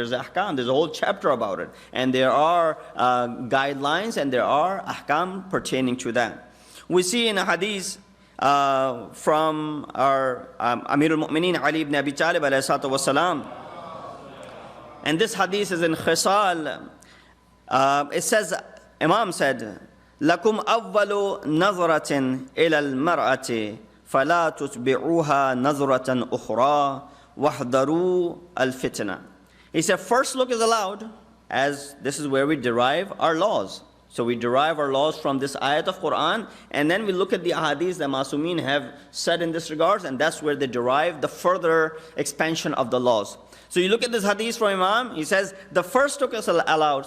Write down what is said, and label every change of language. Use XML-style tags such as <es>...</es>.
<en>There's ahkam, there's a whole chapter about it. And there are guidelines and there are ahkam pertaining to that. We see in a hadith from our Amir al-Mu'mineen Ali ibn Abi Talib alayhi salatu wasalam. And this hadith is in Khisal. It says, Imam said,</en> <ar>لَكُمْ أَوَّلُ نَظْرَةٍ إِلَى الْمَرْأَةِ فَلَا تُتْبِعُوهَا نَظْرَةً أُخْرَى وَاحْذَرُوا الْفِتْنَةِ.</ar> <en>He said, first look is allowed, as this is where we derive our laws. So we derive our laws from this ayat of Quran, and then we look at the ahadith that Masumeen have said in this regard, and that's where they derive the further expansion of the laws. So you look at this hadith from Imam, he says, the first look is allowed.</en>